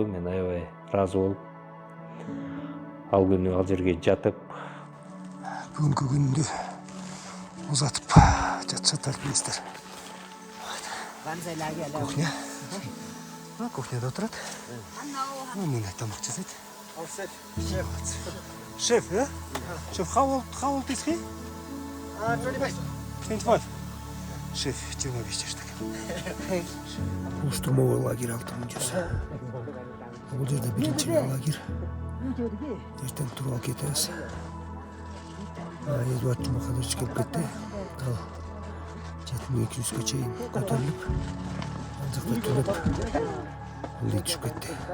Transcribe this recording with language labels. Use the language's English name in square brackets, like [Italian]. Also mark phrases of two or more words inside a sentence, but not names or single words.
[Kyrgyz] Мен аябай ыраазы болуп, ал күнү ал жерге жатып, Бүгүнкү күндү узатып жатышат альпинисттер. Кухня. Кухняда отурат. Мындай тамак жасайт. Шеф, [English] Chef, how old is he? 25. 25. [Kyrgyz] Шеф 25 жашта экен. Бул штурмовой лагерь 6100. Бул жерде биринчи лагерь. Эртең туруп алып кетебиз. Эдуард Жумаханович келип кетти. Ал 7200-ге чейин көтөрүлүп, ал жакта түнөп, ылдый түшүп кетти.